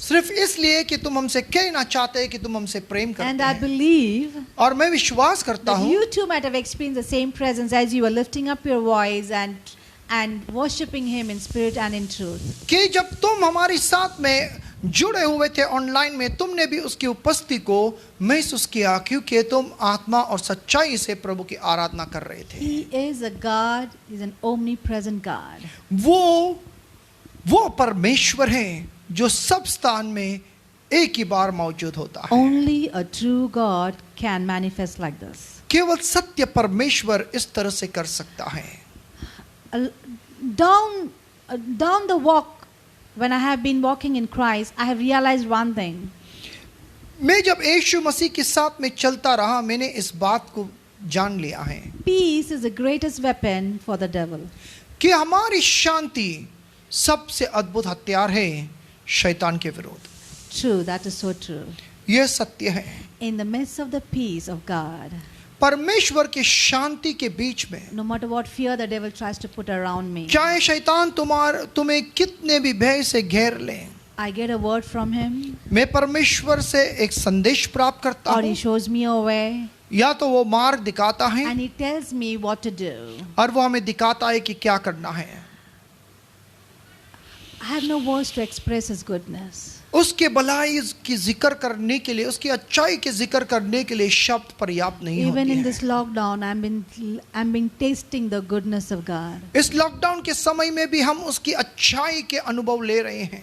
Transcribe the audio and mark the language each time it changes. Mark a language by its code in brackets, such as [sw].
[hi] सिर्फ इसलिए कि तुम हमसे कहना चाहते हैं कि तुम हमसे प्रेम [en] And [hi] करते [en] I [hi] हैं. [en] believe [hi] और मैं विश्वास करता [en] that [hi] हूँ [en] you too might have experienced the same presence as you were lifting up your voice and worshiping Him in spirit and in truth. [hi] कि जब तुम हमारे साथ में जुड़े हुए थे ऑनलाइन में, तुमने भी उसकी उपस्थिति को महसूस किया क्योंकि तुम आत्मा और सच्चाई से प्रभु की आराधना कर रहे थे. [en] He is a God, He's an omnipresent God. [hi] वो परमेश्वर है जो सब स्थान में एक ही बार मौजूद होता है. [en] Only a true God can manifest like this. [hi] केवल सत्य परमेश्वर इस तरह से कर सकता है. [en] Down the walk, when I have been walking in Christ, I have realized one thing. [hi] मैं जब यीशु मसीह के साथ में चलता रहा, मैंने इस बात को जान लिया है [en] Peace is the greatest weapon for the devil. [hi] कि हमारी शांति सबसे अद्भुत हथियार है शैतान के विरुद्ध. [en] True, that is so true. [hi] यह सत्य है. [en] In the midst of the peace of God, [hi] परमेश्वर की शांति के बीच में, [en] no matter what fear the devil tries to put around me, [hi] चाहे शैतान तुम्हें कितने भी भय से घेर ले, [en] I get a word from Him, [hi] मैं परमेश्वर से एक संदेश प्राप्त करता [en] or He [hi] हूँ, [en] shows me a way, [hi] या तो वो मार्ग दिखाता है [en] and He tells me what to do. [hi] और वो हमें दिखाता है कि क्या करना है. [en] I have no words to express His goodness. [hi] उसके भलाई की जिक्र करने के लिए, उसकी अच्छाई के जिक्र करने के लिए शब्द पर्याप्त नहीं [en] Even in [hi] होते [en] this [hi] हैं. [en] lockdown, I'm been tasting the goodness of God. [hi] इस लॉकडाउन के समय में भी हम उसकी अच्छाई के अनुभव ले रहे हैं.